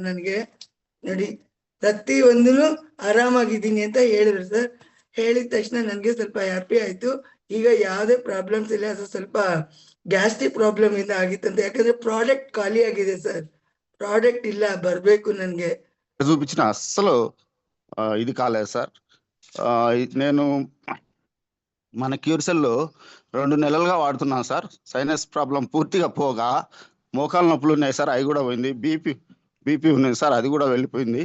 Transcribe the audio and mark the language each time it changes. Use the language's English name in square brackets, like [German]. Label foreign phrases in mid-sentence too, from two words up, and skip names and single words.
[Kannada] ನನಗೆ ನೋಡಿ ಪ್ರತಿ ಒಂದೂ ಆರಾಮಾಗಿದ್ದೀನಿ ಅಂತ ಹೇಳಿದ್ರು ಸರ್. ಹೇಳಿದ ತಕ್ಷಣ ನನಗೆ ಸ್ವಲ್ಪ ಹ್ಯಾಪಿ ಆಯ್ತು. ಈಗ ಯಾವುದೇ ಪ್ರಾಬ್ಲಮ್ಸ್ ಇಲ್ಲ. ಅದು ಸ್ವಲ್ಪ [English] gastric problem [Kannada] ಇಂದ ಆಗಿತ್ತಂತೆ. ಯಾಕಂದ್ರೆ ಪ್ರಾಡಕ್ಟ್ ಖಾಲಿ ಆಗಿದೆ ಸರ್. ಪ್ರಾಡಕ್ಟ್ ಇಲ್ಲ, ಬರ್ಬೇಕು ನನಗೆ. [Telugu] చూపించిన అస్సలు ఇది కాలేదు సార్. నేను మన క్యూర్సెల్లో 2 నెలలుగా వాడుతున్నాను సార్. [English] sinus problem [Telugu] పూర్తిగా పోగా మోకాలు నొప్పులు ఉన్నాయి సార్, అవి కూడా పోయింది. బీపీ ఉన్నాయి సార్, అది కూడా వెళ్ళిపోయింది.